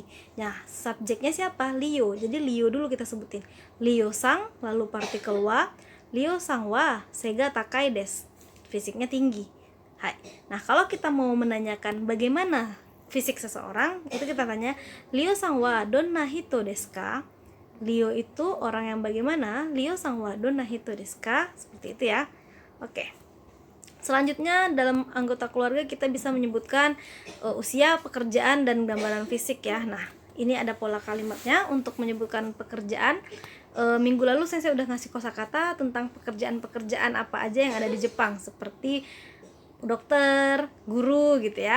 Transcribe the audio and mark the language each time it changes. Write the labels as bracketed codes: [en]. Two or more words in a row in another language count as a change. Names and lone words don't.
[id] Nah, subjeknya siapa? Liu. Jadi Liu dulu kita sebutin. Liu sang, lalu partikel wa. [ja] リウさんは、背が高いです. [id] Fisiknya tinggi. Hai. Nah, kalau kita mau menanyakan bagaimana fisik seseorang, itu kita tanya, [ja] リウさんはどんな人ですか? [id] Liu itu orang yang bagaimana? [ja] リウさんはどんな人ですか? [id] Seperti itu ya. Oke. Selanjutnya dalam anggota keluarga kita bisa menyebutkan usia, pekerjaan, dan gambaran fisik ya. Nah, ini ada pola kalimatnya untuk menyebutkan pekerjaan. Minggu lalu saya udah ngasih kosakata tentang pekerjaan-pekerjaan apa aja yang ada di Jepang, seperti dokter, guru gitu ya.